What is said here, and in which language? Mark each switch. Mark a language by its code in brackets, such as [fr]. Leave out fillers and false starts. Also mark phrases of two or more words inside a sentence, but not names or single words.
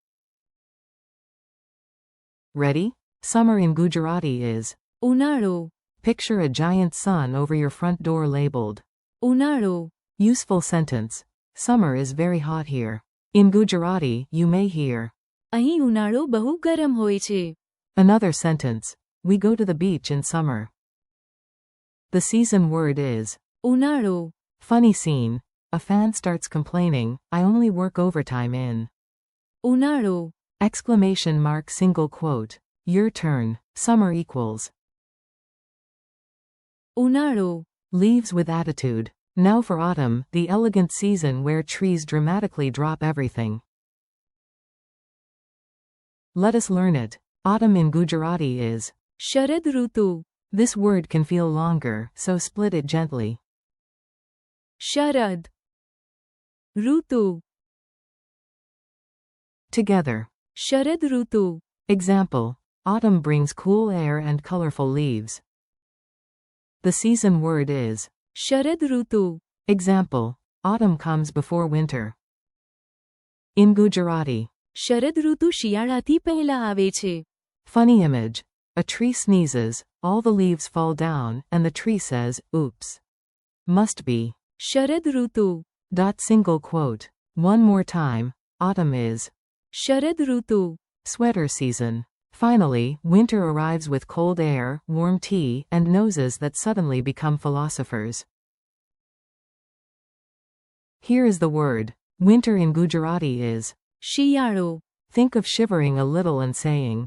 [en] Ready? Summer in Gujarati is [gu] ઉનાળો. [en] Picture a giant sun over your front door labeled [gu] ઉનાળો. [en] Useful sentence. Summer is very hot here. In Gujarati, you may hear [gu] અહીં ઉનાળો બહુ ગરમ હોય છે. [en] another sentence. We go to the beach in summer. The season word is [gu] ઉનાળો. [en] funny scene. A fan starts complaining, I only work overtime in [gu] ઉનાળો. [en] exclamation mark single quote. Your turn. Summer equals [gu] ઉનાળો. [en] leaves with attitude. Now for autumn, the elegant season where trees dramatically drop everything. Let us learn it. Autumn in Gujarati is [gu] શરદ ઋતુ. [en] This word can feel longer, so split it gently. [gu] શરદ ઋતુ. [en] Together. [gu] શરદ ઋતુ. [en] Example. Autumn brings cool air and colorful leaves. The season word is [gu] શરદ ઋતુ. [en] Example. Autumn comes before winter. In Gujarati. [gu] શરદ ઋતુ શિયાળાથી પહેલા આવે છે. [en] Funny image. A tree sneezes, all the leaves fall down, and the tree says, oops. Must be [gu] શરદ ઋતુ. [en] Single quote. One more time. Autumn is [gu] શરદ ઋતુ. [en] sweater season. Finally, winter arrives with cold air, warm tea, and noses that suddenly become philosophers. Here is the word. Winter in Gujarati is [gu] શિયાળો. [en] Think of shivering a little and saying